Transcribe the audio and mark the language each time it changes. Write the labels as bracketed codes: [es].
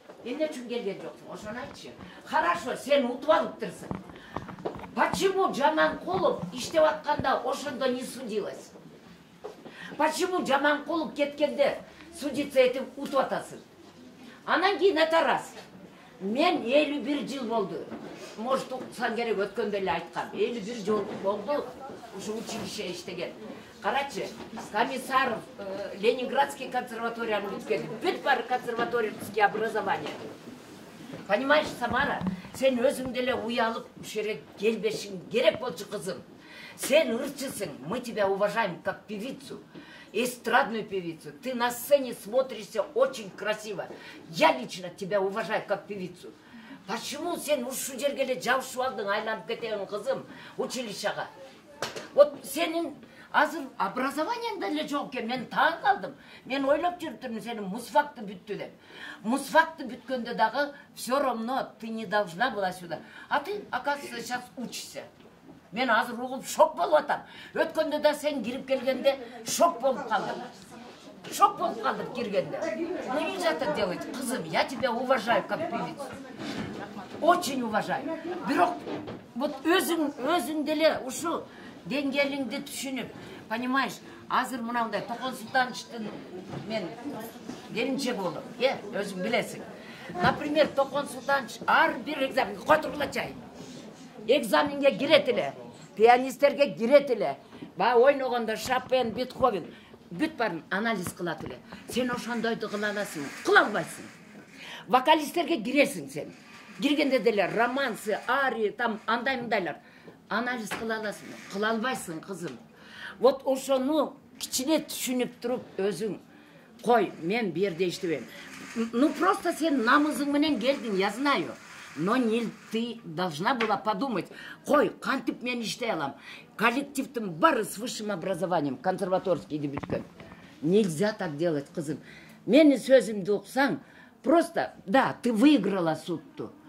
[ky] Эмне үчүн келген жоксуң? Ошону айтчы. [ru] Хорошо, [ky] сен утуп алыптырсың. [ru] Почему [ky] Жаманкулов иштеп атканда ошондо [ru] не судилась? Почему [ky] Жаманкулов кеткенде [ru] судиться этим [ky] утуп атасың? Анан кийин [ru] это раз. [ky] Мен 51 жыл болду. Может, уксаң керек, өткөндө эле айткам. 51 жыл болду ушу училище иштеген. Карачы, Комиссаров Ленинградский консерваторияны бүткөн. Бүт бар [ru] консерваторические образования. Понимаешь, [ky] Самара, сен өзүң деле уялып ушере келбешиң керек болчу, кызым. Сен ырчысың, [ru] мы тебя уважаем как певицу, эстрадную певицу. Ты на сцене смотришься очень красиво. Я лично тебя уважаю как певицу. Почему [ky] сен ушу жерге эле жабышып алдың, айланып кетең, кызым, училищага? [ru] Вот [ky] сенин азыр образованияң да эле жок экен, мен таң калдым. Мен ойлоп жүрүптүрмүн, сенин мусфакты бүттү деп. Мусфакты бүткөндө дагы [ru] все равно ты не должна была сюда. А ты, оказывается, сейчас учишься. [ky] Мен азыр угуп шок болуп атам. Өткөндө да сен кирип келгенде шок болуп калдым. Шок болуп калдым киргенде. [ru] Ну нельзя так делать, [ky] кызым, [ru] я тебя уважаю как певицу. Очень уважаю. [ky] Бирок [ru] вот [ky] өзүң деле ушу деңгээлиңди түшүнүп, [ru] понимаешь, [ky] азыр мынандай Токон Султановичтин мен келинчеги болдум, өзүң билесиң. Например, Токон Султанович ар бир экзаменге котурулачай. Экзаменге кирет эле, пианисттерге кирет эле. Баягы ойногондо Шопен, Бетховен бүт барын анализ кылат эле. Сен ошондойду кыла аласың, кыла албайсың. Вокалисттерге киресиң сен. Киргенде деле романсы, арии, там андай-мындайлар. Анализ кыла аласың, кыла албайсың, кызым. Вот ошону кичине түшүнүп туруп өзүң кой, мен бу жерде иштебейм. [ru] Ну просто [ky] сен намызың менен келдиң, [ru] я знаю. Но не ты должна была подумать, [ky] кой, кантип мен иштей алам. Коллективтин бары [ru] с высшим образованием, консерваторский [ky] дебюткөн. [ru] Нельзя так делать, [ky] кызым. Менин сөзүмдү уксаң, [ru] просто, да, ты выиграла судту.